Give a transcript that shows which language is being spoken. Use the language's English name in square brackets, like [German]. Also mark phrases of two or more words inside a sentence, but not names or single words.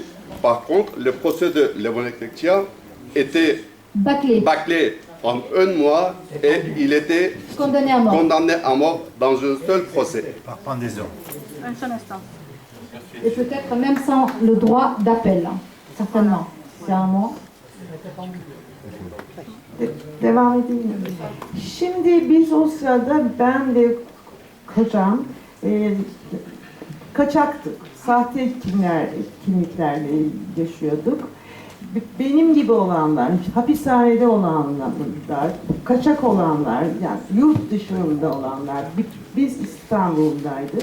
[French] Par contre, le procès de Levonek Ekçiyan était bâclé en 1 mois et il était condamné à mort dans un seul procès. Par pendaison. Un seul instant. Et peut-être même sans le droit d'appel, certainement. C'est un mot. [Turkish] Devam edeyim mi? Şimdi biz o sırada ben ve kocam kaçaktık. Sahte kimliklerle yaşıyorduk. Benim gibi olanlar, hapishanede olanlar, kaçak olanlar, yani yurt dışında olanlar, biz İstanbul'daydık.